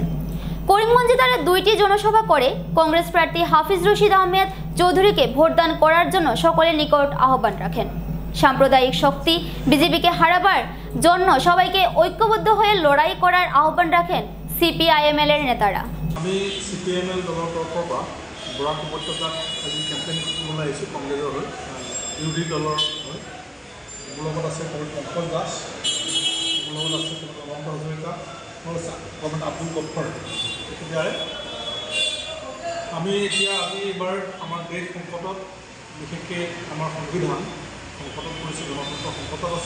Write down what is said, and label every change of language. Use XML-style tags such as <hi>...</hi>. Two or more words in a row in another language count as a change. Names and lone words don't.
<bn>করিমগঞ্জে তারা 2টি জনসভা করে কংগ্রেস প্রার্থী হাফিজ রশিদ আহমেদ চৌধুরীকে ভোটদান করার জন্য সকলের নিকট আহ্বান রাখেন। সাম্প্রদায়িক শক্তি বিজেপিকে হারাবার জন্য সবাইকে ঐক্যবদ্ধ হয়ে লড়াই করার আহ্বান রাখেন সিপিআইএমএল এর নেতারা।</bn> <as>আমি সিপিআইএমএল দলৰ তৰফৰ পৰা বৰাক উপত্যকাত আজি কেম্পেইন কৰিবলৈ আহিছোঁ কংগ্ৰেছৰ হৈ, বিৰোধী দলৰ হৈ। মোৰ লগত আছে পংকজ দাস, মোৰ লগত আছে অনন্ত হাজৰিকা, মোৰ আছে আব্দুল গফৰ। গতিকে আমি এতিয়া আজি এইবাৰ আমাৰ দেশ সংকটত, বিশেষকৈ আমাৰ সংবিধান সংকটত পৰিছে, গণতন্ত্ৰ সংকটত আছে।</as>